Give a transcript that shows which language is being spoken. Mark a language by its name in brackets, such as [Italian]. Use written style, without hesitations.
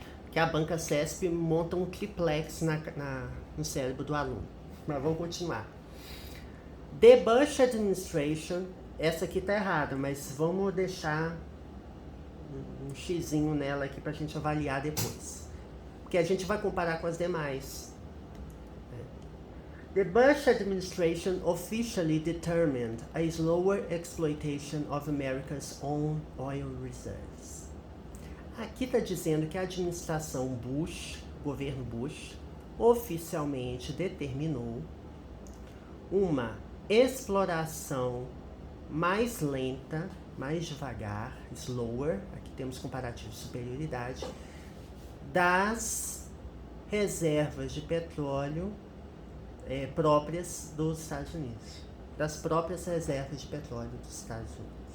[Portuguese] Que a banca CESP monta um triplex no cérebro do aluno. Mas vamos continuar. The Bush Administration, essa aqui tá errada, mas vamos deixar um xizinho nela aqui pra gente avaliar depois. Porque a gente vai comparar com as demais. [English] The Bush administration officially determined a slower exploitation of America's own oil reserves. [Portuguese] Aqui está dizendo que a administração Bush, governo Bush, oficialmente determinou uma exploração mais lenta, mais devagar, slower, aqui temos comparativo de superioridade, das reservas de petróleo próprias dos Estados Unidos, das próprias reservas de petróleo dos Estados Unidos.